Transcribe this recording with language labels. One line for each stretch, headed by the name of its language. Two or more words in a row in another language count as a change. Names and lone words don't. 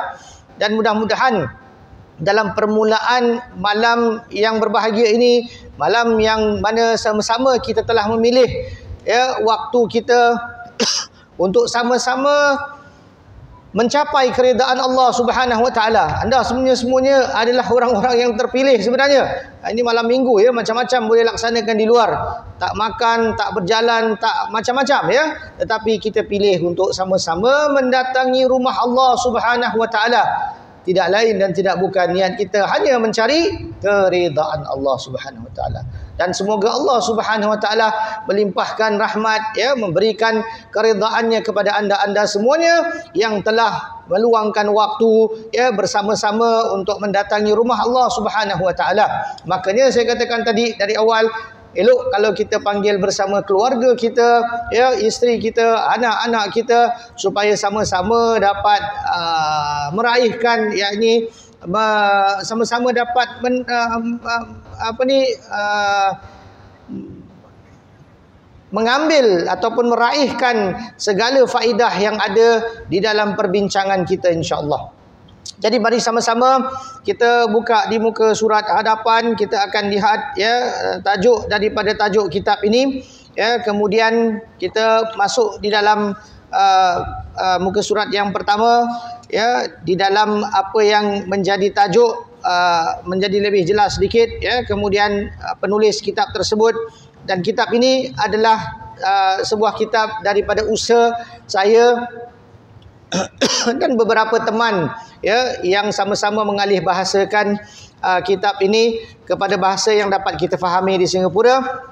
Malay: Dan mudah-mudahan dalam permulaan malam yang berbahagia ini, malam yang mana sama-sama kita telah memilih ya waktu kita untuk sama-sama mencapai keredaan Allah
Arabic: سبحانه و تعالى.
Malay: Anda semuanya adalah orang-orang yang terpilih sebenarnya. Ini malam minggu ya, macam-macam boleh laksanakan di luar. Tak makan, tak berjalan, tak macam-macam ya. Tetapi kita pilih untuk sama-sama mendatangi rumah Allah
Arabic: سبحانه و تعالى.
Malay: Tidak lain dan tidak bukan, niat kita hanya mencari keridaan Allah
Arabic: سبحانه و تعالى.
Malay: Dan semoga Allah
Arabic: سبحانه و تعالى
Malay: melimpahkan rahmat ya, memberikan keredaannya kepada anda-anda semuanya yang telah meluangkan waktu ya bersama-sama untuk mendatangi rumah Allah
Arabic: سبحانه و تعالى.
Malay: Makanya saya katakan tadi dari awal, elok kalau kita panggil bersama keluarga kita, ya, isteri kita, anak-anak kita, supaya sama-sama dapat meraihkan, yakni sama-sama dapat mengambil ataupun meraihkan segala faedah yang ada di dalam perbincangan kita, insya-Allah. Jadi mari sama-sama kita buka di muka surat hadapan, kita akan lihat ya tajuk daripada tajuk kitab ini ya, kemudian kita masuk di dalam muka surat yang pertama ya, di dalam apa yang menjadi tajuk menjadi lebih jelas sedikit ya, kemudian penulis kitab tersebut, dan kitab ini adalah sebuah kitab daripada usaha saya dan beberapa teman ya yang sama-sama mengalih bahasakan kitab ini kepada bahasa yang dapat kita fahami di Singapura.